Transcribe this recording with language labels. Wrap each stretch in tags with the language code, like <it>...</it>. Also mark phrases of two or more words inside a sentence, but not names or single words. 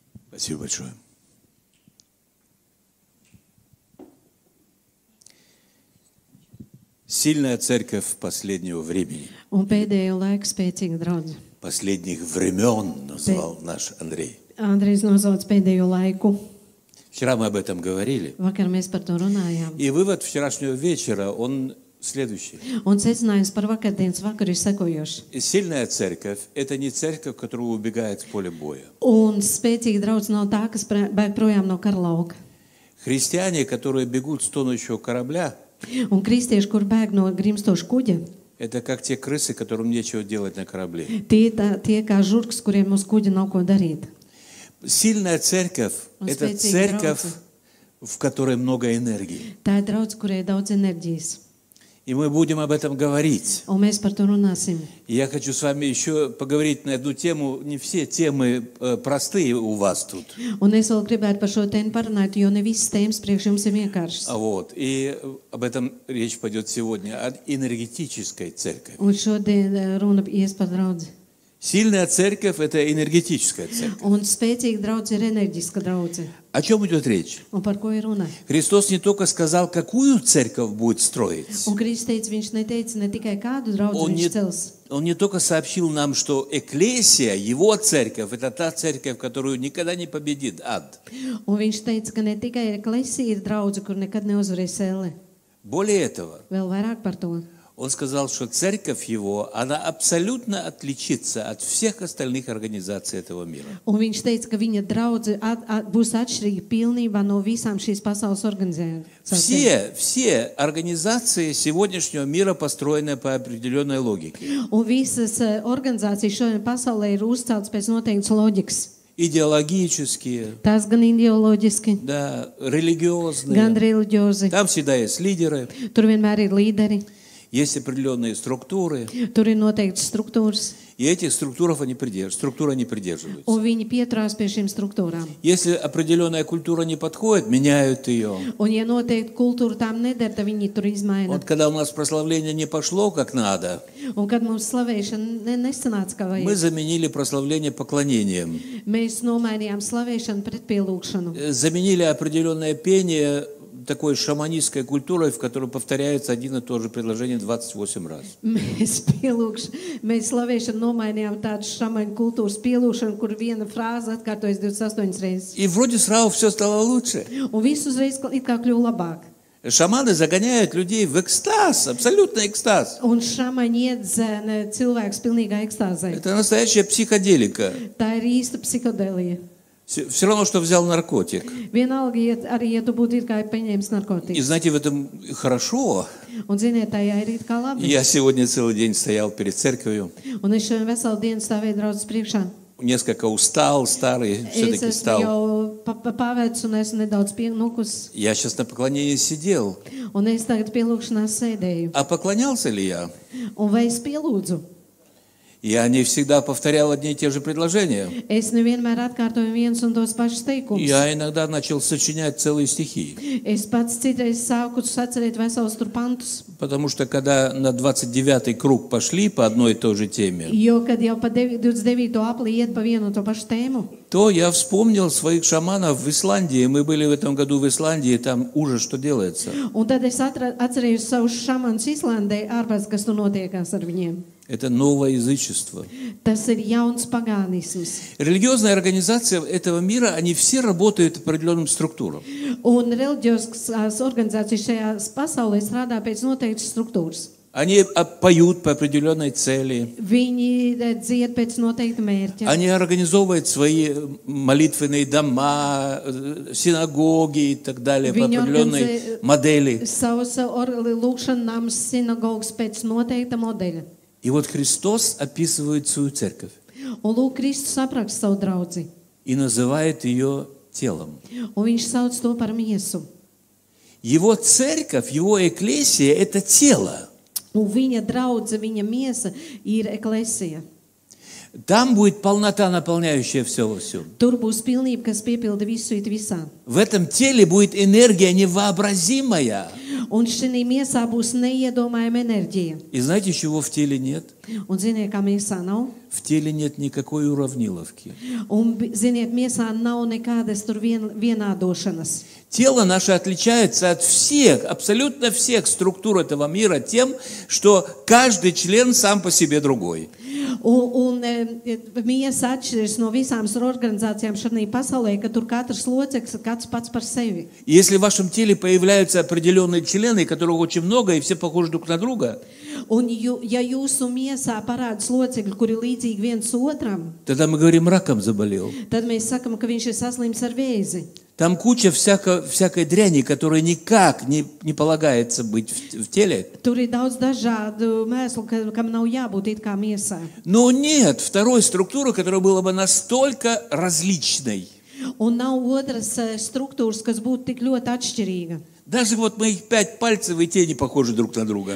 <ru>Спасибо большое. Сильная церковь последнего времени.</ru> <lv>Un pēdējo laiku spēcīga draudze.</lv> <ru>Последних времен назвал наш Андрей.</ru> <lv>Andrejs nosauc pēdējo laiku.</lv> <ru>Вчера мы об этом говорили.</ru> <lv>Vakar mēs par to runājām.</lv> <ru>И вывод вчерашнего вечера, он следующий.</ru> <lv>Un secinājums par vakardienas vakaru ir sekojošs.</lv> <ru>Сильная церковь – это не церковь, которая убегает с поля боя.</ru> <lv>Un spēcīga draudze nav tā, kas bēg projām no kara lauka.</lv> <ru>Христиане, которые бегут с тонущего корабля,</ru> <lv>Un kristieši, kur bēg no grimstoša kuģa,</lv> <ru>это как те крысы, которым нечего делать на корабле.</ru> <lv>tie kā žurks, kuriem uz kuģa nav ko darīt.</lv> <ru>Сильная церковь – это церковь, в которой много энергии.</ru> <lv>Tā ir draudze, kurai ir daudz enerģijas.</lv> <ru>И мы будем об этом говорить.</ru> <lv>Un mēs par to runāsim.</lv> <ru>И я хочу с вами еще поговорить на эту тему. Не все темы простые у вас тут.</ru> <lv>Un es vēl gribētu par šo tēmu parunāt, jo ne visas tēmas priekš jums ir vienkāršas.</lv> <ru>Вот. И об этом речь пойдет сегодня. О энергетической церкви.</ru> <lv>Un šodien runa ies par draudzi.</lv> <ru>Сильная церковь – это энергетическая церковь.</ru> <lv>Un spēcīga draudze ir enerģiska draudze.</lv> <ru>О чем идет речь?</ru> <lv>Un par ko ir runa?</lv> <ru>Христос не только сказал, какую церковь будет строить.</ru> <lv>Un Kristus teica, viņš neteica ne tikai kādu draudzi viņš cels.</lv> <ru>Он не только сообщил нам, что экклесия, его церковь, это та церковь, которую никогда не победит ад.</ru> <lv>Un viņš teica, ka ne tikai eklesija ir draudze, kur nekad neuzvarēs elle.</lv> <ru>Более этого,</ru> <lv>Vēl vairāk par to.</lv> <ru>он сказал, что церковь его, она абсолютно отличится от всех остальных организаций этого мира.</ru> <lv>Un viņš teica, ka viņa draudze būs atšķirīga pilnībā no visām šīs pasaules organizācijām.</lv> <ru>Все организации сегодняшнего мира построены по определенной логике.</ru> <lv>Un visas organizācijas šodien pasaulē ir uzceltas pēc noteiktas loģikas.</lv> <ru>Идеологические,</ru> <lv>Tās gan ideoloģiski,</lv> <ru>да,</ru> <lv>gan</lv> <ru>религиозные.</ru> <lv>reliģiozi.</lv> <ru>Там всегда есть лидеры,</ru> <lv>Tur vienmēr ir līderi,</lv> <ru>есть определенные структуры,</ru> <lv>tur ir noteiktas struktūras,</lv> <ru>и этих структур они придерживаются.</ru> <lv>un viņi pieturās pie šīm struktūrām.</lv> <ru>Если определенная культура не подходит, меняют ее.</ru> <lv>Un, ja noteikti kultūra tām neder, tad viņi tur izmaina.</lv> <ru>Вот когда у нас прославление не пошло как надо,</ru> <lv>Un, kad mums slavēšana nesanāca kā</lv> <ru>мы</ru> <lv>vajag,</lv> <ru>заменили прославление поклонением.</ru> <lv>mēs nomainījām slavēšanu pret pielūgšanu.</lv> <ru>Заменили определенное пение такой шаманистской культурой, в которой повторяется один и тот же предложение 28 раз.</ru> <lv>Mēs slavēšanu nomainījām tādu šamaņu kultūras pielūgšanu, kur viena frāze atkārtojas 28 reizes.</lv> <ru>И вроде сразу все стало лучше.</ru> <lv>Un viss uzreiz it kā kļuva labāk.</lv> <ru>Шаманы загоняют людей в экстаз, абсолютный экстаз.</ru> <lv>Un šamaņi iedzēna cilvēks pilnīgā ekstāzē.</lv> <ru>Это настоящая психоделика.</ru> <lv>Tā ir īsta psihodelija.</lv> <ru>Все равно, что взял наркотик.</ru> <lv>Vienalga, arī ja tu būtu it kā paņēmis</lv> <ru>И</ru> <lv>narkotikas.</lv> <ru>знаете, в этом хорошо.</ru> <lv>Un ziniet, tajā ir it kā labi.</lv> <ru>Я сегодня целый день стоял перед церковью.</ru> <lv>Un es šodien veselu dienu stāvēju draudzes priekšā.</lv> <ru>Несколько устал, старый,</ru> <lv>Es</lv> <ru>все-таки</ru> <lv>esmu</lv> <ru>стал.</ru> <lv>jau pavēdis un esmu nedaudz pienukus.</lv> <ru>Я сейчас на поклонении сидел.</ru> <lv>Un es tagad pielūgšanās sēdēju.</lv> <ru>А поклонялся ли я?</ru> <lv>Un vai es pielūdzu?</lv> <ru>Я не всегда повторял одни и те же предложения.</ru> <lv>Es nevienmēr atkārtoju viens un tos pašus teikumus.</lv> <ru>Я иногда начал сочинять целые стихи.</ru> <lv>Es pats citreiz sāku sacerēt veselus tur pantus.</lv> <ru>Потому что когда на 29-й круг пошли по одной и той же теме,</ru> <lv>Jo, kad jau pa 29. aplī iet pa vienu un to pašu tēmu,</lv> <ru>то я вспомнил своих шаманов в Исландии. Мы были в этом году в Исландии, там ужас, что делается.</ru> <lv>un tad es atcerējos savus šamanus Islandē, ārpēc, kas tur notiekās ar viņiem.</lv> <ru>Это новое язычество.</ru> <lv>Tas ir jauns pagānisms.</lv> <ru>Религиозные организации этого мира, они все работают по определенным структурам.</ru> <lv>Un reliģiskās organizācijas šajā pasaulē strādā pēc noteiktas struktūras.</lv> <ru>Они поют по определенной цели.</ru> <lv>Viņi dzied pēc noteikta mērķa.</lv> <ru>Они организовывают свои молитвенные дома, синагоги и так далее по определенной модели.</ru> <lv>Savus lūgšanu namus, sinagogas pēc noteikta modeļa.</lv> <ru>И вот Христос описывает свою церковь</ru> <lv>Un lūk, Kristus apraksta savu draudzi.</lv> <ru>и называет ее телом.</ru> <lv>Un viņš sauc to par miesu.</lv> <ru>Его церковь, его экклесия – это тело.</ru> <lv>Un viņa draudze, viņa miesa ir eklesija.</lv> <ru>Там будет полнота, наполняющая все во всем.</ru> <lv>Tur būs pilnība, kas piepilda visu it visā.</lv> <ru>В этом теле будет энергия невообразимая.</ru> <lv>Un šī miesā būs neiedomājama enerģija.</lv> <ru>И знаете, чего в теле нет?</ru> <lv>Un ziniet, kā miesā nav?</lv> <ru>В теле нет никакой уравниловки.</ru> <lv>Un ziniet, miesā nav nekādas tur vienādošanas.</lv> <ru>Тело наше отличается от всех, абсолютно всех структур этого мира тем, что каждый член сам по себе другой.</ru> <lv>Un miesa atšķiras no visām organizācijām šajā pasaulē, ka tur katrs loceklis ir kāds pats par sevi.</lv> <ru>Если в вашем теле появляются определенные члены, которых очень много, и все похожи друг на друга,</ru> <lv>Un ja jūsu miesā parādās locekļi, kuri līdzīgi viens otram,</lv> <ru>тогда мы говорим, раком заболел.</ru> <lv>tad mēs sakam, ka viņš ir saslims ar vēzi.</lv> <ru>Там куча всякой дряни, которая никак не полагается быть в теле.</ru> <lv>Tur ir daudz dažādu mēslu, kam nav jābūt it kā miesā.</lv> <ru>Но нет второй структуры, которая была бы настолько различной.</ru> <lv>Un nav otras struktūras, kas būtu tik ļoti atšķirīga.</lv> <ru>Даже вот моих 5 пальцев и те не похожи друг на друга.</ru>